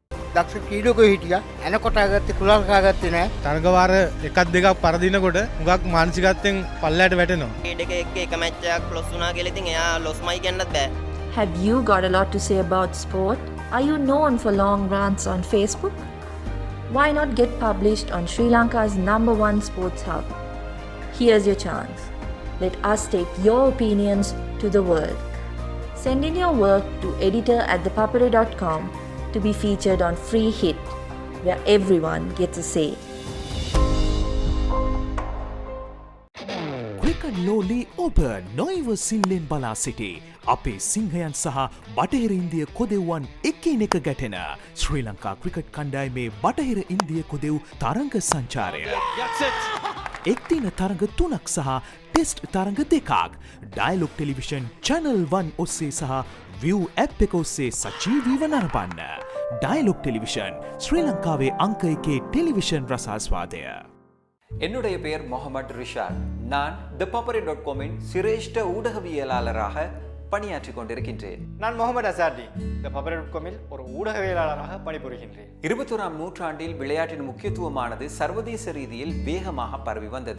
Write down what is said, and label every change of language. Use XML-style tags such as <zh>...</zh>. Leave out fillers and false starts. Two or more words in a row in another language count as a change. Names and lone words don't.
<si>දක්ෂ ක්‍රීඩකයෝ හිටියා. එනකොට අගත්තේ කුලල් කාගත්තේ නැහැ. තරගවාර එකක් දෙකක් පරදිනකොට හුඟක් මානසිකත්වයෙන් පල්ලයට වැටෙනවා. ක්‍රීඩකයෙක් එක්ක එක මැච් එකක් ලොස් වුණා කියලා ඉතින් එයා ලොස්මයි කියන්නත් බෑ.</si> <en>Have you got a lot to say about sport? Are you known for long rants on Facebook? Why not get published on Sri Lanka's #1 sports hub? Here's your chance. Let us take your opinions to the world. Send in your work to editor@thepapare.com to be featured on Free Hit, where everyone gets a say.</en> <si>ක්‍රිකට් ලෝලී ඔබ නොයිව සිල්ලෙන් බලා සිටි අපේ සිංහයන් සහ බටහිර ඉන්දිය කොදෙව්වන් එකිනෙක ගැටෙන ශ්‍රී ලංකා ක්‍රිකට් කණ්ඩායමේ බටහිර ඉන්දිය කොදෙව් තරඟ සංචාරය. එක්දින තරඟ 3ක් සහ ටෙස්ට් තරඟ 2ක් ඩයලොග් ටෙලිවිෂන් චැනල් 1 ඔස්සේ සහ විව් ඇප් එක ඔස්සේ සජීවීව නරඹන්න. ඩයලොග් ටෙලිවිෂන් ශ්‍රී லங்காවේ අංක 1 ටෙලිවිෂන් රසාස්වාදය.</si> <ta>என்னுடைய பெயர் முகமது ரிஷாட். நான் ThePapare.com-இன் சிரேஷ்ட ஊடகவியலாளராக பணியாற்றிக் கொண்டிருக்கின்றேன். நான் முகமது அசார்டி ThePapare.com-இல் ஒரு ஊடகவியலாளராக பணிபுரிகின்றேன். 21ஆம் நூற்றாண்டில் விளையாட்டின் முக்கியத்துவமானது சர்வதேச ரீதியில் வேகமாக பரவி வந்தது.</ta>